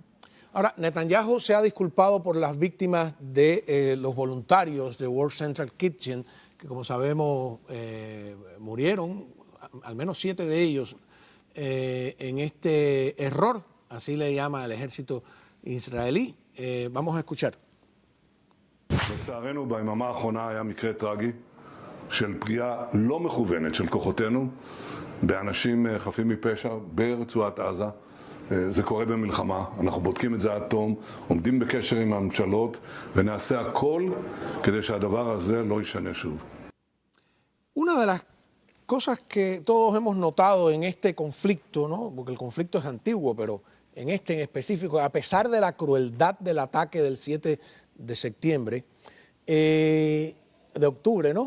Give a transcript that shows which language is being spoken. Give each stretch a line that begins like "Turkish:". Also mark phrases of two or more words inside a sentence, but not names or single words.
Spanish: Ahora, Netanyahu se ha disculpado por las víctimas de los voluntarios de World Central Kitchen, que como sabemos murieron, al menos 7 de ellos, en este error, así le llama el ejército israelí. Vamos a escuchar.
Hebrew: לצערנו ביממה האחרונה היה מקרה טרגי של פגיעה לא מכוונת של כוחותינו באנשים חפים מפשע ברצועת עזה. זה קורה במלחמה, אנחנו בודקים את זה עד תום, עומדים בקשר עם הממשלות ונעשה הכל כדי שהדבר הזה לא יישנה שוב.
Spanish: Una de las cosas que todos hemos notado en este conflicto, ¿no? Porque el conflicto es antiguo, pero en este en específico, a pesar de la crueldad del ataque del 7 de septiembre, de octubre, ¿no?